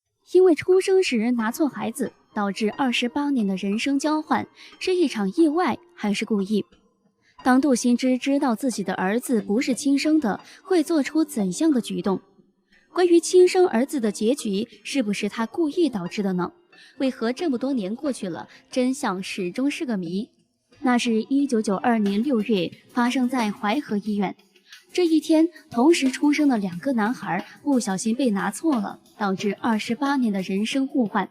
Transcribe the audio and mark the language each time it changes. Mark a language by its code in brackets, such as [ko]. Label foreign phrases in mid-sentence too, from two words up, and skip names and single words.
[zh] 因為出生時拿錯孩子，導致28年的人生交換，是一場意外還是故意？當杜新之知道自己的兒子不是親生的，會做出怎樣的舉動？關於親生兒子的結局，是不是他故意導致的呢？為何這麼多年過去了，真相始終是個謎？那是1992年6月，發生在淮河醫院。這一天，同時出生的2個男孩不小心被拿錯了，導致28年的人生互換。